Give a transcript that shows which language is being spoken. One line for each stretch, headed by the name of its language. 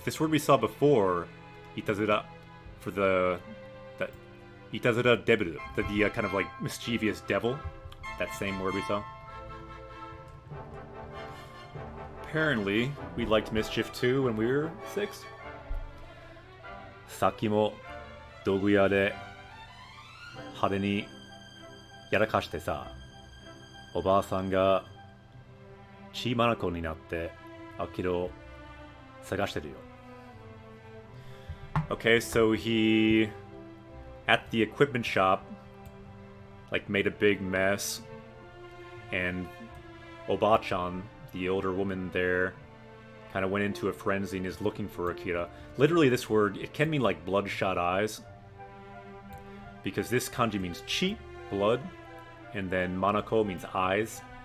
English: This word we saw before, itazura, for the itazura debiru, the kind of like mischievous devil. That same word we saw. Apparently, we liked mischief too when we were 6.
Japanese: さっきも道具屋で派手にやらかしてさ、おばあさんが血眼になってアキラを探してるよ。
English: Okay, so he at the equipment shop like made a big mess, and Oba-chan, the older woman there, kind of went into a frenzy and is looking for Akira. Literally, this word, it can mean like bloodshot eyes, because this kanji means chi, blood, and then manako means eyes.